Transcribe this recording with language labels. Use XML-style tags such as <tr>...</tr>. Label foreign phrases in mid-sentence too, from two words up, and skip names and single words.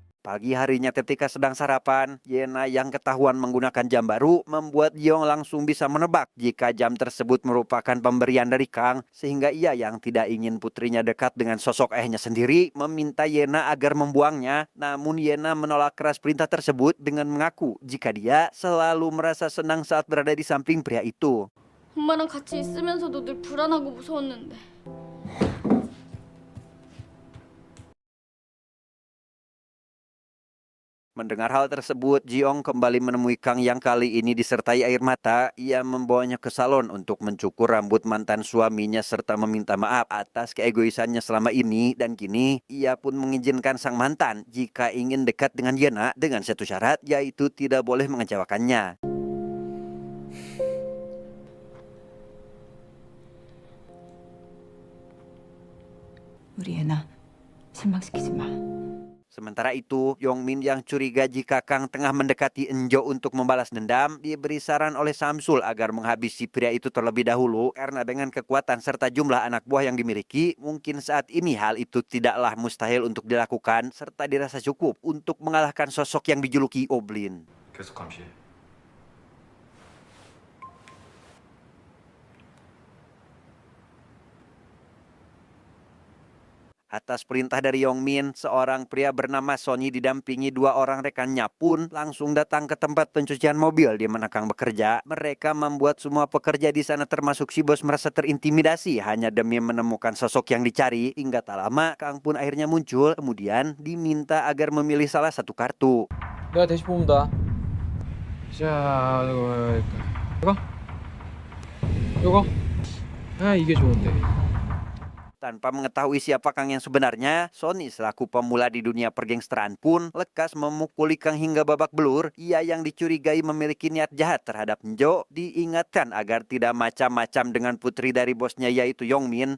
<id>Pagi harinya ketika sedang sarapan, Yena yang ketahuan menggunakan jam baru membuat Jiong langsung bisa menebak jika jam tersebut merupakan pemberian dari Kang, sehingga ia yang tidak ingin putrinya dekat dengan sosok ayahnya sendiri meminta Yena agar membuangnya. Namun Yena menolak keras perintah tersebut dengan mengaku jika dia selalu merasa senang saat berada di samping pria itu.</id> <ko>엄마랑 같이 있으면서도 늘 불안하고 무서웠는데.</ko> <id>Mendengar hal tersebut, Jiong kembali menemui Kang yang kali ini disertai air mata. Ia membawanya ke salon untuk mencukur rambut mantan suaminya serta meminta maaf atas keegoisannya selama ini. Dan kini, ia pun mengizinkan sang mantan jika ingin dekat dengan Yena dengan satu syarat, yaitu tidak boleh mengecewakannya.</id> <ko>우리 예나 실망시키지 마.</ko> <id>Sementara itu, Yongmin yang curiga jika Kang tengah mendekati Enjo untuk membalas dendam, diberi saran oleh Samsul agar menghabisi pria itu terlebih dahulu karena dengan kekuatan serta jumlah anak buah yang dimiliki, mungkin saat ini hal itu tidaklah mustahil untuk dilakukan serta dirasa cukup untuk mengalahkan sosok yang dijuluki Oblin.</id> <ko>계속 감시해.</ko> <id>Atas perintah dari Yongmin, seorang pria bernama Sony didampingi dua orang rekannya pun langsung datang ke tempat pencucian mobil di mana Kang bekerja. Mereka membuat semua pekerja di sana termasuk si bos merasa terintimidasi hanya demi menemukan sosok yang dicari. Hingga tak lama, Kang pun akhirnya muncul, kemudian diminta agar memilih salah satu kartu.</id> <ko>내가 대신 뽑는다. 자, 이거? 이거? 아, 이게 좋은데.</ko> <id>Tanpa mengetahui siapa Kang yang sebenarnya, Sony selaku pemula di dunia pergengsteran pun lekas memukuli Kang hingga babak belur. Ia yang dicurigai memiliki niat jahat terhadap Enjo diingatkan agar tidak macam-macam dengan putri dari bosnya yaitu Yongmin.</id>